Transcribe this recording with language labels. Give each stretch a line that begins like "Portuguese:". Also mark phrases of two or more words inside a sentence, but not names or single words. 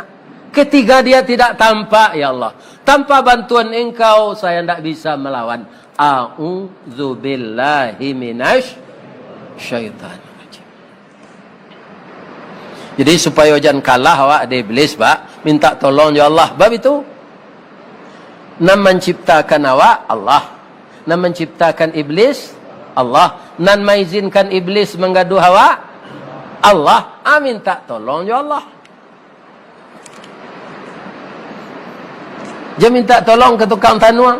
Indonesian: Ketiga, dia tidak tampak, ya Allah. Tanpa bantuan engkau, saya tidak bisa melawan.
Arabic: أعوذ بالله من الشيطان الرجيم.
Minangkabau: Jadi supaya jangan kalah awak ada iblis, Pak, minta tolong ya Allah. Bab itu nan menciptakan awak Allah, nan menciptakan iblis Allah, nan mengizinkan iblis menggaduh awak Allah.
Indonesian: Minta tolong ya Allah. Dia minta tolong ke tukang tanuang.